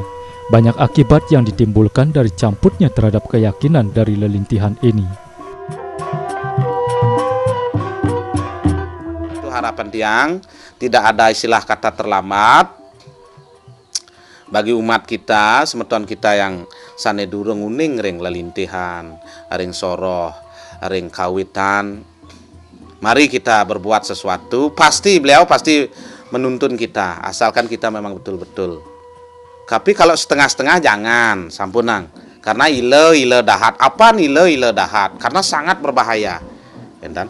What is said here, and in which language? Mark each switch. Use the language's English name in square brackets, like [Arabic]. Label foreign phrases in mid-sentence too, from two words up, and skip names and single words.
[Indonesian] Banyak akibat yang ditimbulkan dari campurnya terhadap keyakinan dari lelintihan ini. Harapan tiang tidak ada istilah kata terlambat bagi umat kita, semeton kita yang [Balinese] sane durung uning ring lelintihan, ring soroh, ring kawitan. [Indonesian] Mari kita berbuat sesuatu, pasti beliau pasti menuntun kita, asalkan kita memang betul-betul. Tapi kalau setengah-setengah jangan, sampunang. [Balinese] Karena ile dahat. Apa ile dahat? [Indonesian] Karena sangat berbahaya. [Balinese] Enten.